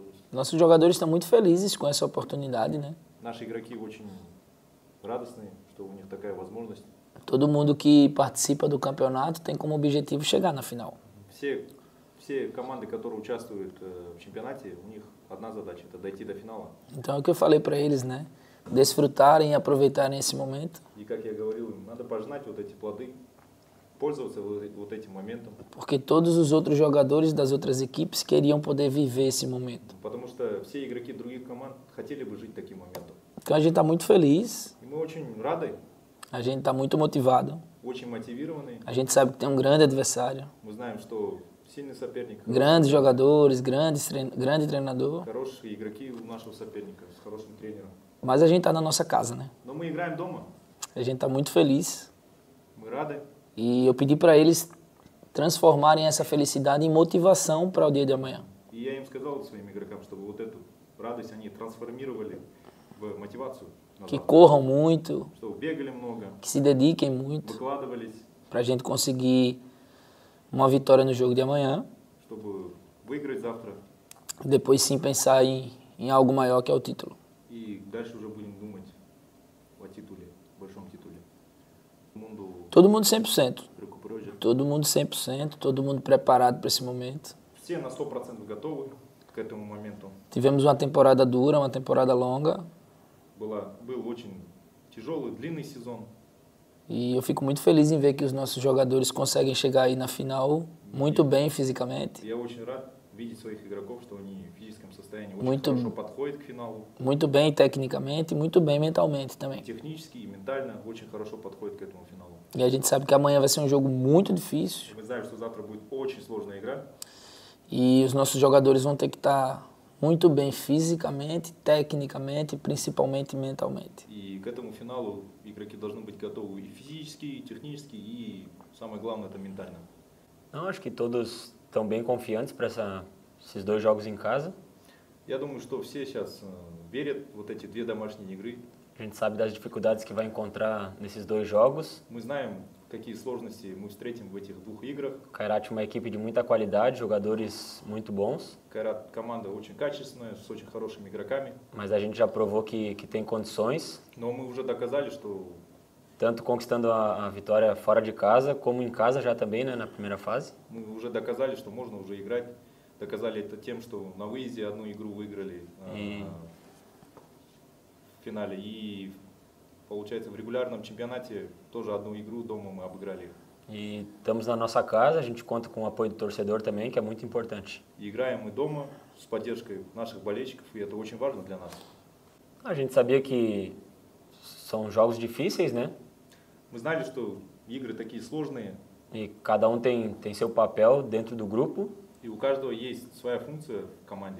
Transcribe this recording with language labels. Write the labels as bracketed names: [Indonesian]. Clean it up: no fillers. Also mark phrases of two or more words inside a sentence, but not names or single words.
[Portuguese] Nossos jogadores estão muito felizes com essa oportunidade, né? [Russian] Наши игроки очень радостные, что у них такая возможность. [Portuguese] Todo mundo que participa do campeonato tem como objetivo chegar na final. [Russian] Все команды, которые участвуют в чемпионате, у них одна задача – это дойти до финала. [Portuguese] Então é o que eu falei para eles, né? Desfrutarem e aproveitarem esse momento. [Russian] И как я говорил, надо пожинать вот эти плоды, пользоваться вот этим моментом. [Portuguese] Porque todos os outros jogadores das outras equipes queriam poder viver esse momento. [Russian] Потому что все игроки других команд хотели бы жить таким моментом. [Portuguese] Então a gente está muito feliz, [Russian] И мы очень рады, [Portuguese] a gente está muito motivado. [Russian] очень мотивированы. [Portuguese] A gente sabe que tem um grande adversário, [Russian] Мы знаем, что сильный соперник, [Portuguese] grandes jogadores, grande treinador. [Russian] хорошие игроки у нашего соперника, с хорошим тренером. [Portuguese] Mas a gente está na nossa casa, né? [Russian] Но мы играем дома, [Portuguese] A gente está muito feliz. [Russian] мы рады. [Portuguese] E eu pedi para eles transformarem essa felicidade em motivação para o dia de amanhã. [Russian] И я им сказал, своим игрокам, чтобы вот эту радость они трансформировали в мотивацию. на [Portuguese] Que [Russian] завтра. [Portuguese] corram muito, [Russian] Чтобы bегали много, [Portuguese] que se dediquem muito [Russian] выкладывались, [Portuguese] para a gente conseguir uma vitória no jogo de amanhã. [Russian] чтобы выиграть завтра. [Portuguese] Depois sim pensar em algo maior que é o título. [Russian] И дальше уже будем думать о титуле, большом титуле. [Portuguese] Todo mundo 100%. Recuperou já. Todo mundo 100%, todo mundo preparado para esse momento. [Russian] Все на 100% готовы к этому моменту. [Portuguese] Tivemos uma temporada dura, uma temporada longa. [Russian] Был очень тяжелый, длинный сезон. [Portuguese] E eu fico muito feliz em ver que os nossos jogadores conseguem chegar aí na final muito bem fisicamente, [Russian] Я очень рад видеть своих игроков, что они в физическом состоянии очень [Portuguese] Muito- [Russian] хорошо подходят к финалу. [Portuguese] muito bem tecnicamente e muito bem mentalmente também. [Russian] Технически и ментально очень хорошо подходят к этому финалу. [Portuguese] E a gente sabe que amanhã vai ser um jogo muito difícil [Russian] Мы знаем, что завтра будет очень сложная игра. [Portuguese] e os nossos jogadores vão ter que estar muito bem fisicamente, tecnicamente e principalmente mentalmente. [Russian] И к этому финалу игроки должны быть готовы и физически, и технически, и самое главное это ментально. [Portuguese] Não, acho que todos estão bem confiantes para esses dois jogos em casa. [Russian] Я думаю, что все сейчас верят в вот эти две домашние игры. [Portuguese] A gente sabe das dificuldades que vai encontrar nesses dois jogos. [Russian] Мы знаем, какие сложности мы встретим в этих двух играх. [Portuguese] O Kairat é uma equipe de muita qualidade, jogadores muito bons, [Russian] Кайрат команда очень качественная, с очень хорошими игроками. [Portuguese] mas a gente já provou que tem condições, [Russian] Но мы уже доказали, что [Portuguese] tanto conquistando a vitória fora de casa, como em casa já também, né, na primeira fase. [Russian] мы уже доказали, что можно уже играть. Доказали это тем, что на выезде одну игру выиграли И- в финале. И получается в регулярном чемпионате тоже одну игру дома мы обыграли. [Portuguese] E estamos na nossa casa, a gente conta com o apoio do torcedor também, que é muito importante. [Russian] И играем мы дома с поддержкой наших болельщиков, и это очень важно для нас. [Portuguese] A gente sabia que são jogos difíceis, né? [Russian] Мы знали, что игры такие сложные, [Portuguese] E cada um tem seu papel dentro do grupo. [Russian] и у каждого есть своя функция в команде.